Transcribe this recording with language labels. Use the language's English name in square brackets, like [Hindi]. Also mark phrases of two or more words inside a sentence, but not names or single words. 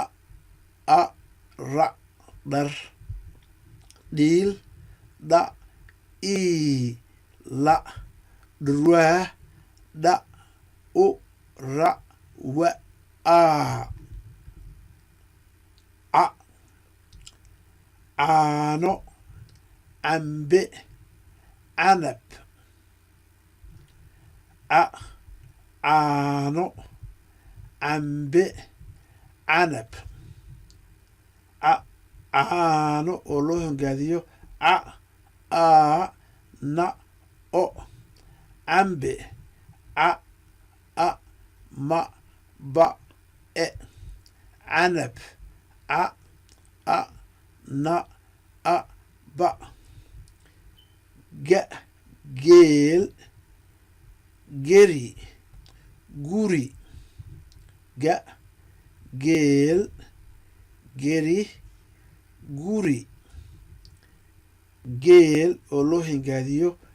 [Somali] a ra dhar dhiil dha i la dhurwaa dha u ra wa a caano cambe canab caano cambe canab caano oo loo hingaadiyo a na o cambe a ma ba canab a na a ba geel geri guri geel geri guri geel oo loo hingaadiyo